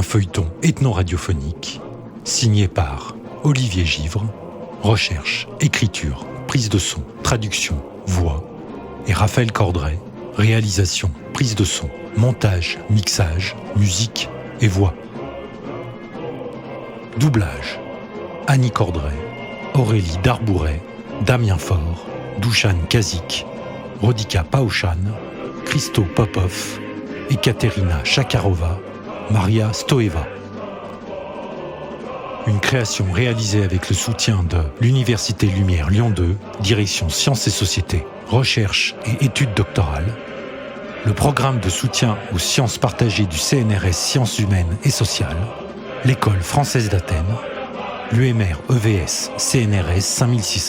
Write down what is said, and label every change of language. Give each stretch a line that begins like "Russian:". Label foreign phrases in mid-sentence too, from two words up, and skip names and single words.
French: feuilleton ethno-radiophonique signé par Olivier Givre, recherche, écriture, prise de son, traduction, voix, et Raphaël Cordray, réalisation, prise de son, montage, mixage, musique et voix. Doublage, Annie Cordray, Aurélie Darbouret, Damien Faure, Dushan Kazik, Rodika Paushan, Christo Popov, Ekaterina Shakarova, Maria Stoeva. Une création réalisée avec le soutien de l'Université Lumière Lyon 2, direction Sciences et Sociétés, Recherche et Études doctorales, le programme de soutien aux sciences partagées du CNRS Sciences humaines et sociales, l'École française d'Athènes, l'UMR EVS CNRS 5600.